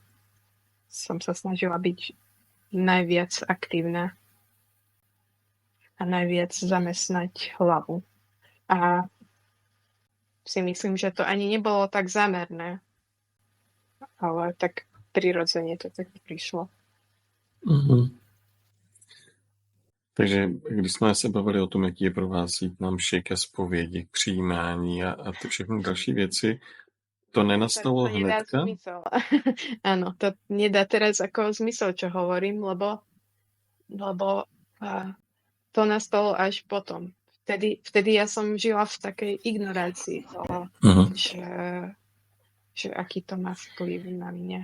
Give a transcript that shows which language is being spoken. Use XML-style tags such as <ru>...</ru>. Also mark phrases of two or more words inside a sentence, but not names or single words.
<sk>Som sa snažila byť najviac aktívna a najviac zamestnať hlavu. A si myslím, že to ani nebolo tak zámerné. Ale tak prirodzene to tak prišlo.</sk> <cs>Takže když jsme se bavili o tom, jaký je pro vás jít na mši, ke zpovědi, k přijímání a ty všechny další věci, to nenastalo hnedka?</cs> <sk>Áno, to nedá teraz ako zmysel, čo hovorím, lebo to nastalo až potom. Vtedy ja som žila v takej ignorácii toho, že aký to má vplyv na mňa.</sk>